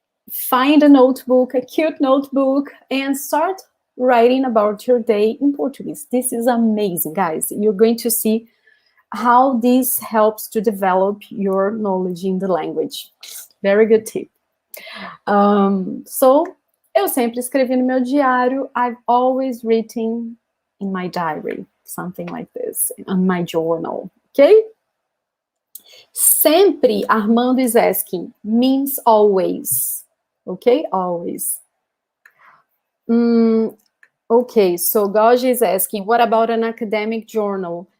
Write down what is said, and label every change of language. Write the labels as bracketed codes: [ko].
[en] Find a notebook, a cute notebook, and start writing about your day in Portuguese. This is amazing, guys. You're going to see how this helps to develop your knowledge in the language. Very good tip. [pt] So, eu sempre escrevi no meu diário. [en] I've always written in my diary, something like this, on my journal, okay? Sempre, Armando is asking, means always, okay? Always. Okay, so Gauge is asking, what about an academic journal?